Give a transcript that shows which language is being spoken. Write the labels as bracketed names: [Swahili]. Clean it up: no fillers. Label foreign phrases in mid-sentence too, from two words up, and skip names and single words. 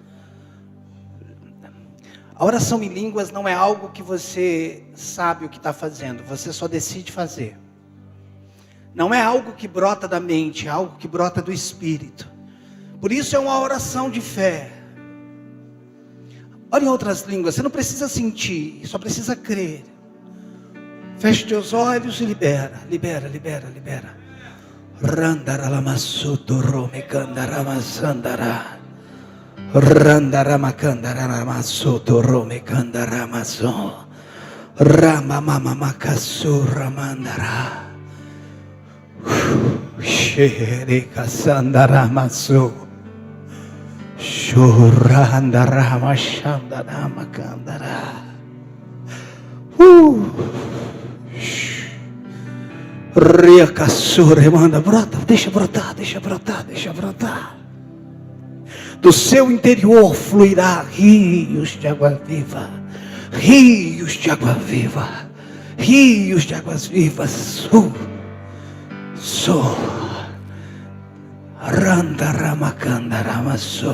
[Portuguese] A oração em línguas não é algo que você sabe o que está fazendo, você só decide fazer. Não é algo que brota da mente, é algo que brota do Espírito. Por isso é uma oração de fé. Ore em outras línguas, você não precisa sentir, só precisa crer. Feche teus olhos e libera. Randaralamassuto romekandaramasandara. Randaramakandaramasuto romekandaramaso. Ramamamamakasurramandara. Sherekasandaramasu. Shurandaramashandaраmakandara. Riacassure, manda, brota, deixa brotar. Do seu interior fluirá rios de água viva. Rios de águas vivas. Randaramakandaramasu.